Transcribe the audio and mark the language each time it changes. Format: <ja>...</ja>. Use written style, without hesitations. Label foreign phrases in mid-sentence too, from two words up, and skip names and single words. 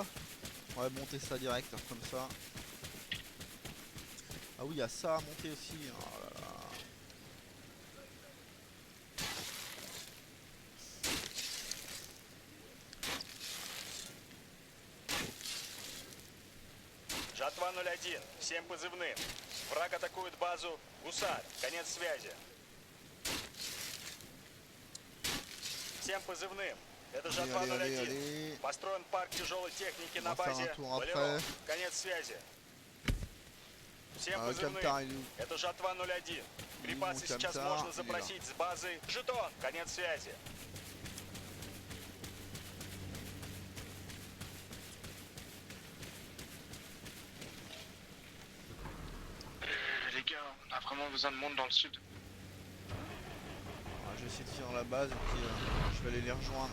<fr>On va monter ça direct, hein, comme ça. Ah oui, il y a ça à monter aussi. Oh là là.</fr> <ru>Жатва 01, всем позывным. Враг атакует базу Гусар. Конец связи. Всем позывным. Это</ru> <fr>Allez,</fr> <ru>Жатва</ru> <fr>allez, allez,</fr> <ru>01.</ru> <fr>allez.</fr> <ru>Построен парк тяжелой техники</ru> <fr>On</fr> <ru>на</ru> <fr>va faire un</fr> <ru>базе</ru> <fr>tour</fr> <ru>Болеро.</ru> <fr>après.</fr> <ru>Конец связи. Всем</ru> <fr>Ah,</fr> <ru>позывным.</ru> <fr>Camtar, il est où?</fr> <ru>Это Жатва 01. Припасы Ну, сейчас Камтар, можно запросить с базы Жетон. Конец связи.</ru> <fr>Les gars, on a vraiment besoin de monde dans le sud. Ah, je vais essayer de finir la base et puis je vais aller les rejoindre.</fr>